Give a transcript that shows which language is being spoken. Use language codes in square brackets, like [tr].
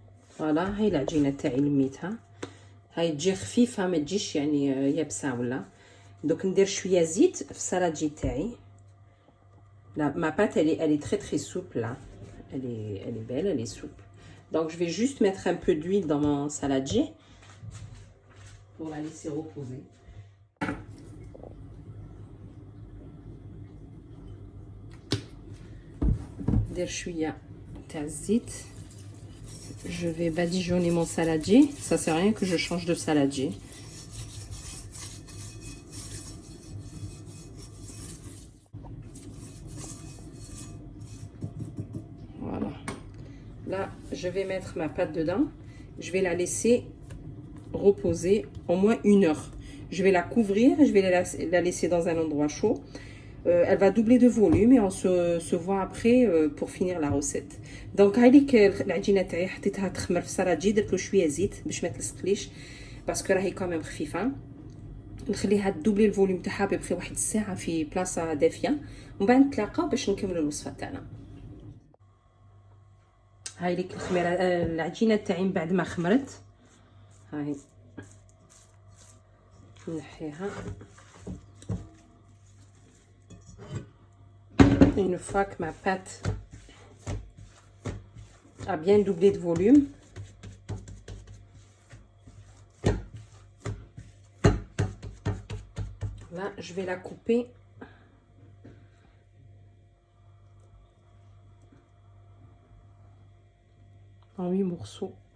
[ar] فوالا هاي العجينه تاعي لميتها. هاي تجي خفيفه ما تجيش يعني يابسه ولا. دوك ندير شويه زيت في السلاجي تاعي. [fr] لا ma pâte elle est très très souple là. Elle est belle, elle est souple. Donc je vais juste mettre un peu d'huile dans mon saladier pour la laisser reposer. [ar] ندير شويه تاع الزيت. [fr] Je vais badigeonner mon saladier. Ça sert à rien que je change de saladier. Voilà. Là, je vais mettre ma pâte dedans. Je vais la laisser reposer au moins 1 heure. Je vais la couvrir. Je vais la laisser dans un endroit chaud. Elle va doubler de volume et on se voit après pour finir la recette. [ar] Donc هايليك العجينه تاعي حطيتها تخمر في السراجي. درت له شويه زيت باش ما تلصقليش باسكو راهي كامل خفيفه. نخليها تدوبلي الفوليوم تاعها ببخي واحد الساعه في بلاصه دافيه ومن بعد نتلاقاو باش نكملوا الوصفه تاعنا. هايليك الخميره العجينه تاعي من بعد ما خمرت هاي نحيها. [fr] Une fois que ma pâte a bien doublé de volume, là je vais la couper en 8 morceaux.